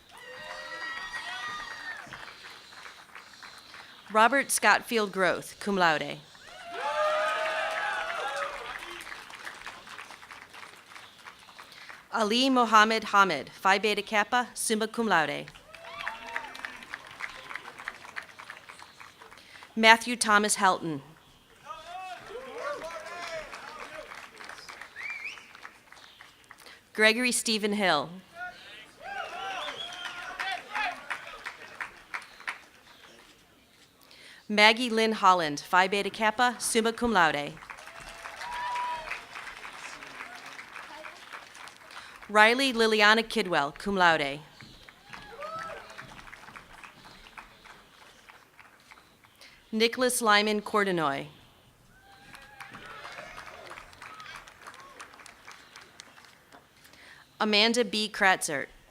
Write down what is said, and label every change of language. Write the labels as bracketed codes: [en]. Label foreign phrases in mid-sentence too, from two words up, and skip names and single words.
[en] Robert Scottfield Groth, [la] cum laude. [en] Ali Mohammed Hamid, Phi Beta Kappa, [la] summa cum laude. [en] Matthew Thomas Helton. Gregory Stephen Hill. Maggie Lynn Holland, Phi Beta Kappa, [la] summa cum laude. [en] Riley Liliana Kidwell, [la] cum laude. [en] Nicholas Lyman Cordenoy. Amanda B. Kratzert.